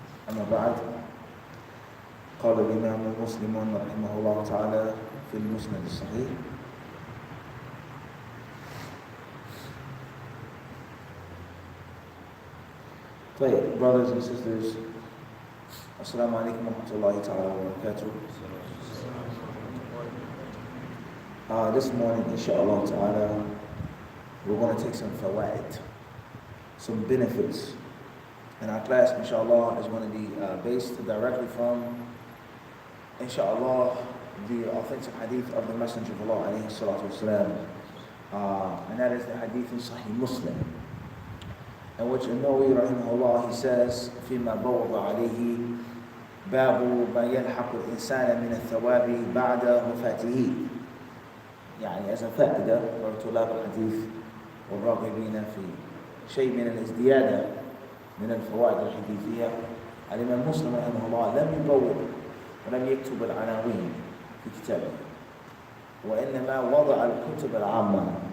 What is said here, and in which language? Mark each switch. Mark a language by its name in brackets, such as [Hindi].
[Arabic] أما بعد، قال الإمام مسلم رحمه الله تعالى في المسند الصحيح: [English] brothers and sisters, [Arabic] Assalamu alaikum wa rahmatullahi ta'ala wa barakatuh. [English] This morning, inshallah ta'ala, we're going to take some fawaid, some benefits. And our class, inshallah, is going to be based directly from, inshallah, the authentic hadith of the Messenger of Allah, alayhi salatu wasalam. And that is the hadith in Sahih Muslim, in which An-Nawawi rahimahullah, he says, [Arabic] فيما بوض عليه باب ما يلحق الإنسان من الثواب بعد وفاته. يعني [English] as a [Arabic] فائدة لطلاب الحديث والراغبين في شيء من الازديادة من الفوائد الحديثية، الإمام مسلم رحمه الله لم يبوض ولم يكتب العناوين في كتابه، وإنما وضع الكتب العامة،